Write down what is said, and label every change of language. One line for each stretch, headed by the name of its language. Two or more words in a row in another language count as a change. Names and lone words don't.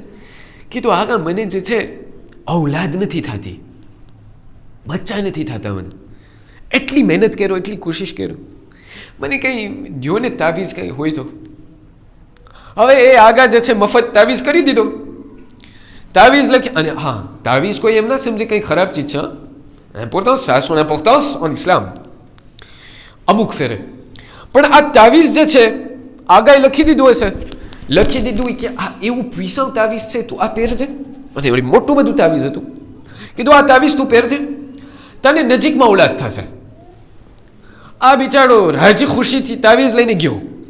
Gujarati: કીધું, આગા, મને જે છે ઔલાદ નથી થતી, બચ્ચા નથી થતા. મને એટલી મહેનત કર્યો, એટલી કોશિશ કર્યો, મને કંઈ દ્યો ને તાવીજ કંઈ હોય તો. હવે એ આગા જે છે મફત તાવીઝ કરી દીધો, તાવીઝ લખી, અને હા તાવીઝ કોઈ એમ ના સમજે કંઈ ખરાબ ચીજ છે.
French: importance, ça a son importance en islam.
Gujarati: અમુક ફેરે પણ આ તાવીઝ જે છે આગાએ લખી દીધું હશે, લખી દીધું કે આ એવું puissant તાવીઝ છે, તું આ પહેરજે. અને એવડી મોટું બધું તાવીઝ હતું, કીધું આ તાવીઝ તું પહેરજે, તને નજીકમાં ઓલાદ થશે. આ બિચારો રાજી ખુશીથી તાવીઝ લઈને ગયો.